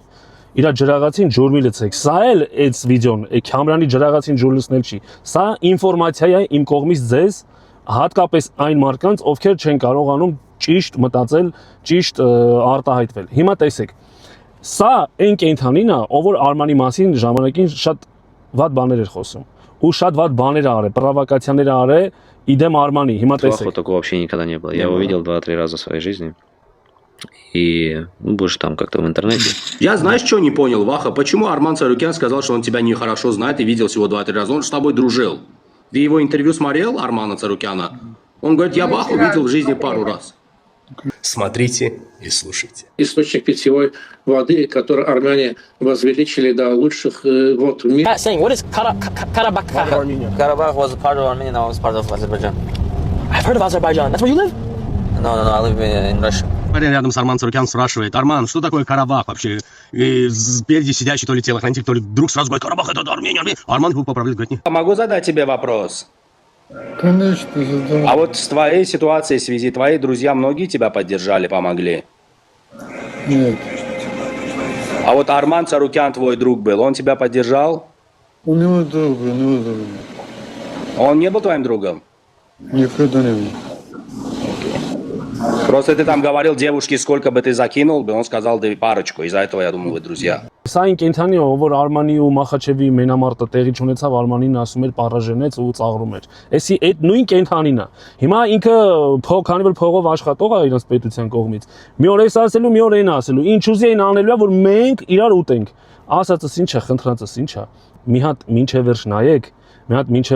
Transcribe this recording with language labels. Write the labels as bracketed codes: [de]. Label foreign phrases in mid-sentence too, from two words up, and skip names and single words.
[hy] Իրա ջրաղացին ջուր մի լցեք։ Սա էլ այս վիդեոն, Քամրանի ջրաղացին ջուր լցնել չի։ Սա ինֆորմացիա է իմ կողմից ձեզ, հատկապես այն մարդկանց, ովքեր չեն կարողանում ճիշտ մտածել, ճիշտ արտահայտվել։ Հիմա տեսեք։ Սա այն կենթանին է, ով որ Արմանի մասին ժամանակին շատ վատ բաներ էր խոսում։ Ու շատ վատ բաներ արե, պրովոկացիոներ արե, իդեմ Արմանի, հիմա տեսեք. [ru] Такого вообще никогда не было. Я его видел 2-3 раза в своей жизни. И больше там как-то в интернете. Я знаешь, что не понял, Ваха? Почему Арман Царукян сказал, что он тебя нехорошо знает и видел всего 2-3 раза? Он с тобой дружил. Ты его интервью смотрел, Армана Царукяна? Он говорит, я Ваху видел в жизни пару раз. Смотрите и слушайте. Источник питьевой воды, который армяне возвеличили до лучших вод в мире. [en] What is Karabakh? Karabakh was a part of Armenia, now it's part of Azerbaijan. I've heard of Azerbaijan. That's where you live? No, I live in Russia. [ru] Рядом с Арман Царукян спрашивает: Арман, что такое Карабах вообще? И спереди сидящий то ли телохранитель, то ли вдруг сразу говорит: Карабах это Армения. Арман его поправляет, говорит: нет. Могу задать тебе вопрос? Конечно, задам. А вот с твоей ситуацией в связи, твои друзья многие тебя поддержали, помогли? Нет. А вот Арман Царукян твой друг был, он тебя поддержал? У него друг. Он не был твоим другом? Никогда не был. Просто ты там говорил девушке, сколько бы ты закинул бы, он сказал, да парочку, из-за этого, я думаю, вы друзья. [hy] Սա այն կենթանի է, որ Արմանի ու Մախաչևի մենամարտը տեղի չունեցավ, Արմանին ասում էր պարաժենեց ու ծաղրում էր։ Էսի այդ նույն կենթանին է։ Հիմա ինքը քանի որ փողով աշխատող է իրենց պետության կողմից։ Մի օր էս ասելու, մի օր այն ասելու։ Ինչ ուզի այն անելու է, որ մենք իրար ուտենք։ Ասածս ինչ է, խնդրանցս ինչ է։ Մի հատ մինչև վերջ նայեք, մի հատ մինչև